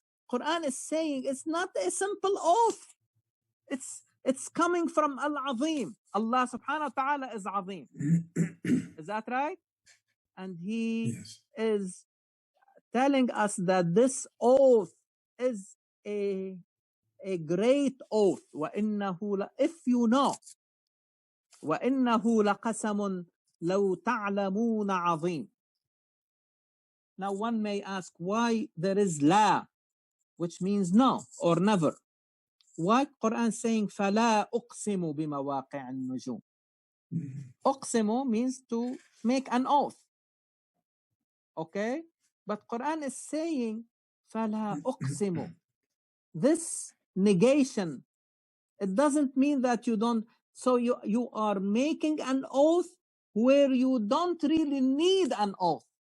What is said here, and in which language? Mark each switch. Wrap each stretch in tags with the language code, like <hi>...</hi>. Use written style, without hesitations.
<en>Quran is saying it's not a simple oath. It's coming from Al-Azim. Allah subhanahu wa ta'ala is Azim. Is that right? And he is telling us that this oath is a great oath.</en> <ar>وَإِنَّهُ</ar> <en>if you know,</en> <ar>وَإِنَّهُ لَقَسَمٌ لَوْ تَعْلَمُونَ عَظِيم.</ar> <en>Now one may ask why there is la, which means no or never. Why Quran saying</en> <ar>فَلَا أُقْسِمُ بِمَوَاقِعِ النُّجُومِ?</ar> <en>أقسم means to make an oath. Okay? But Quran is saying</en> <ar>فَلَا أُقْسِمُ.</ar> <en>This negation, it doesn't mean that you don't. So you are making an oath where you don't really need an oath.</en>